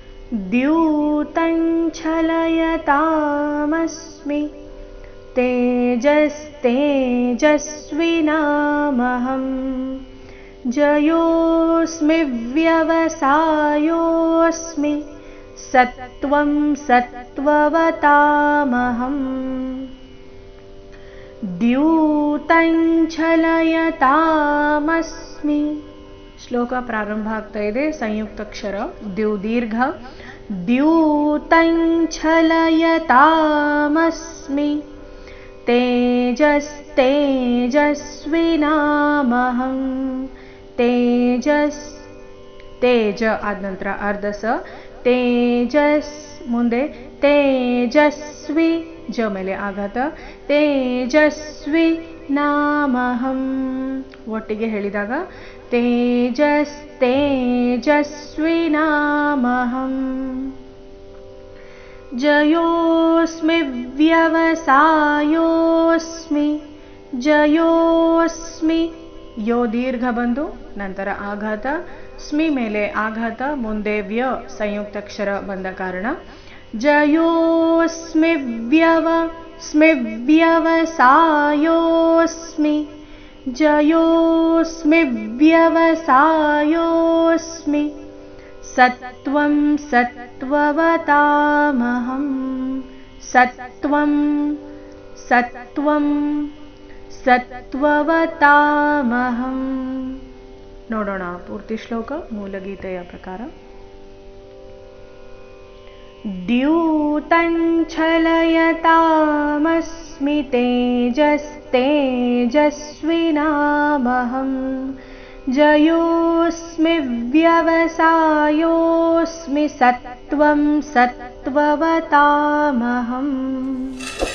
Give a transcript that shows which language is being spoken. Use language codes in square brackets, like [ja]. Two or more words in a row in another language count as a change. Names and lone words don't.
[sa] द्यूतञ्छलयतामस्मि तेजस्तेजस्विनामहं जयोऽस्मि व्यवसायोऽस्मि सत्त्वं सत्त्ववतामहम् द्यूतञ्छलयतामस्मि [kn] ಶ್ಲೋಕ ಪ್ರಾರಂಭ ಆಗ್ತಾ ಇದೆ. ಸಂಯುಕ್ತಾಕ್ಷರ ದ್ಯು ದೀರ್ಘ. [sa] द्यूतञ्छलयतामस्मि तेजस्तेजस्विनामहं [kn] ತೇಜಸ್ ತೇಜ ಆದ ನಂತರ ಅರ್ಧ ಸ ತೇಜಸ್ ಮುಂದೆ ತೇಜಸ್ವಿ ಜ ಮೇಲೆ ಆಘಾತ [sa] तेजस्वि नामहं [kn] ಒಟ್ಟಿಗೆ ಹೇಳಿದಾಗ [sa] तेजस्तेजस्विनामहं जयोऽस्मि व्यवसायोऽस्मि जयोऽस्मि [kn] ಯೋ ದೀರ್ಘ ಬಂದು ನಂತರ ಆಘಾತ ಸ್ಮಿ ಮೇಲೆ ಆಘಾತ ಮುಂದೆ ವ್ಯ ಸಂಯುಕ್ತಾಕ್ಷರ ಬಂದ ಕಾರಣ ಜಯೋಸ್ಮಿ [sa] ವ್ಯವಸಾಯೋಸ್ಮಿ जयोऽस्मि व्यवसायोऽस्मि सत्त्वं सत्त्ववतामहं सत्त्वं सत्त्ववतामहं [kn] ನೋಡೋಣ ಪೂರ್ತಿ ಶ್ಲೋಕ ಮೂಲಗೀತೆಯ ಪ್ರಕಾರ. [sa] द्यूतञ्छलयतामस्मि तेजस्तेजस्विनामहं जयोऽस्मि व्यवसायोऽस्मि सत्त्वं सत्त्ववतामहम्